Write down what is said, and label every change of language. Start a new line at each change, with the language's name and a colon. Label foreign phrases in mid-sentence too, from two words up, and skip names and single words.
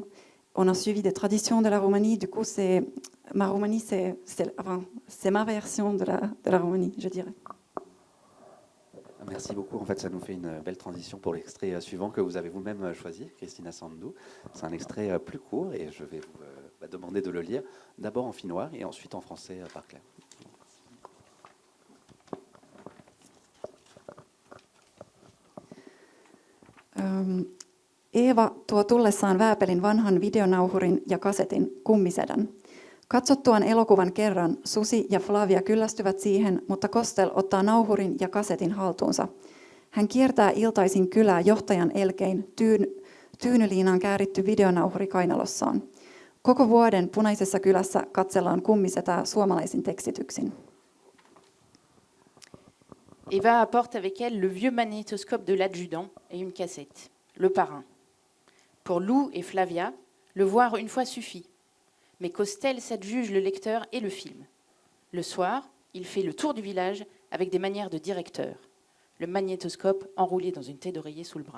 French: On a suivi des traditions de la Roumanie, du coup, ma Roumanie, c'est ma version de la Roumanie, je dirais. Merci beaucoup. En fait, ça nous fait une belle transition pour l'extrait suivant que vous avez vous-même choisi, Christina Sandou. C'est un extrait plus court et je vais vous demander de le lire d'abord en finnois et ensuite en français par Claire.
Finnish: Eeva tuo tullessaan Vääpelin vanhan videonauhurin ja kasetin Kummisedän. Katsottuaan elokuvan kerran Susi ja Flavia kyllästyvät siihen, mutta Kostel ottaa nauhurin ja kasetin haltuunsa. Hän kiertää iltaisin kylää johtajan elkein tyynyliinaan kääritty videonauhuri kainalossaan. Koko vuoden Punaisessa kylässä katsellaan Kummisetää suomalaisin tekstityksin.
French: Eva apporte avec elle le vieux magnétoscope de l'adjudant et une cassette, Le Parrain. Pour Lou et Flavia, le voir une fois suffit. Mais Costel s'adjuge le lecteur et le film. Le soir, il fait le tour du village avec des manières de directeur, le magnétoscope enroulé dans une tête d'oreiller sous le bras.